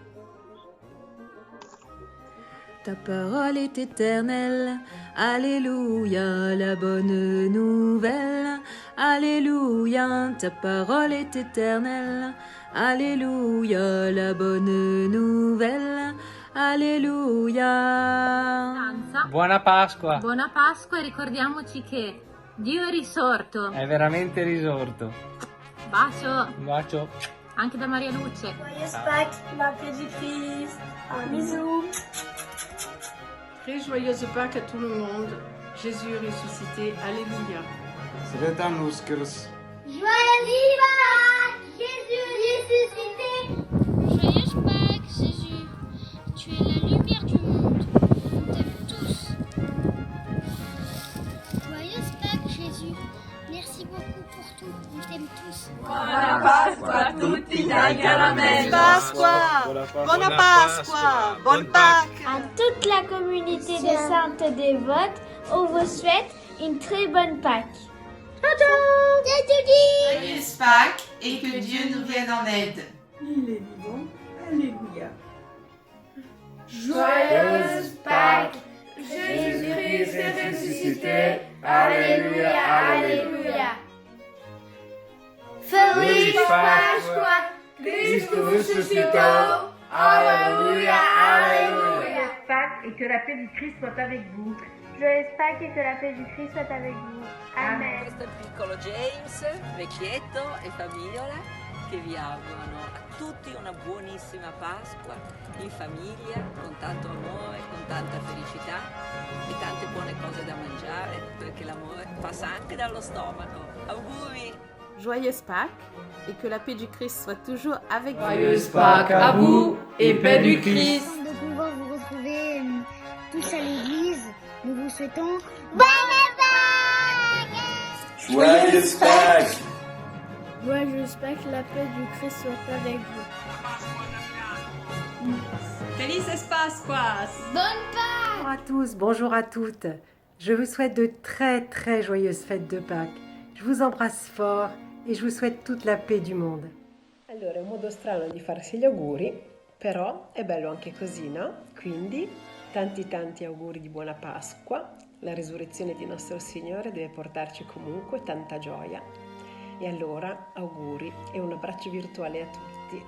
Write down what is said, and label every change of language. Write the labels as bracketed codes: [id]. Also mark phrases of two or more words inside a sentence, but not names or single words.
[fr] Ta parole est éternelle, Alléluia, la bonne nouvelle. Alléluia, ta parole est éternelle, Alléluia, la bonne nouvelle. Alléluia. [it] Danza. Buona Pasqua! Buona Pasqua e ricordiamoci che Dio è risorto. È veramente risorto. Bacio Un bacio. anche da Maria Luce. [fr] Joyeux Pâques, la paix du Christ. Un bisou. Très joyeuse Pâques à tout le monde. Jésus est ressuscité. Alléluia. [hr] Sreta Nuskrs. [fr] Joyeux Pâques, Jésus ressuscité. Joyeuse Pâques, Jésus, tu es la lumière du monde. On t'aime tous. Joyeuse Pâques, Jésus, merci beaucoup pour tout. On t'aime tous. [it] Buona Pasqua a tutti dai caramelle. Pasqua! Buona Pasqua! [fr] Bonne Pâques! À toute la communauté des saintes dévotes, on vous souhaite une très bonne Pâques. Joyeuse Pâques et que Dieu nous vienne en aide. Il est vivant. Alléluia. Joyeuse Pâques, Jésus-Christ est ressuscité. Alléluia, Alléluia. [pt] Feliz Páscoa, Cristo ressuscitou. [fr] Alléluia, Alléluia. Pâques et que la paix du Christ soit avec vous. Joyeuse Pâques et que la paix du Christ soit avec vous. Amen. [it] Questo è il piccolo James, vecchietto e famigliola che vi augurano a tutti una buonissima Pasqua in famiglia, con tanto amore, con tanta felicità e tante buone cose da mangiare, perché l'amore passa anche dallo stomaco. Auguri! [fr] Joyeuse Pâques et que la paix du Christ soit toujours avec vous. Joyeuse Pâques à vous et paix du Christ. De pouvoir vous retrouver tous à l'église, nous vous souhaitons Joyeuse Pâques. Joyeuse Pâques, la paix du Christ soit avec vous. [es] Felices Pascuas! [fr] Bonjour à tous, bonjour à toutes. Je vous souhaite de très très joyeuses fêtes de Pâques. Je vous embrasse fort e je vous souhaite toute la paix du mondo. [it] Allora, è un modo strano di farsi gli auguri, però è bello anche così, no? Quindi, tanti auguri di buona Pasqua. La risurrezione di nostro Signore deve portarci comunque tanta gioia. E allora, auguri e un abbraccio virtuale a tutti.